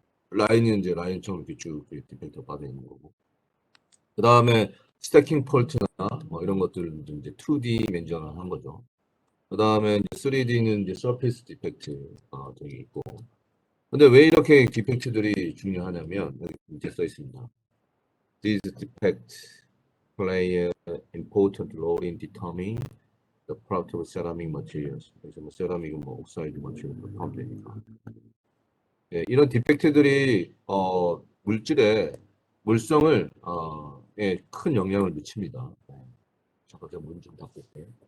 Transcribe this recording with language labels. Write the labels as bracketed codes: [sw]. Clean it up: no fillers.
[ko] 라인은 이제 라인처럼 이렇게 쭉 디펙트가 빠져 있는 거고. 그 다음에 스태킹 폴트나 뭐 이런 것들은 이제 2D 맨전한 거죠. 그 다음에 3D는 이제 서페이스 디펙트가 되게 있고. 근데 왜 이렇게 디펙트들이 중요하냐면 여기 이제 써 있습니다. [en] These defects play an important role in determining the property of ceramic materials. [ko] 그래서 뭐 세라믹은 뭐 옥사이드 material 포함되니까. 예, 이런 디펙트들이 물질의 물성을 예, 큰 영향을 미칩니다. 잠깐 제가 문 좀 닫고 올게요.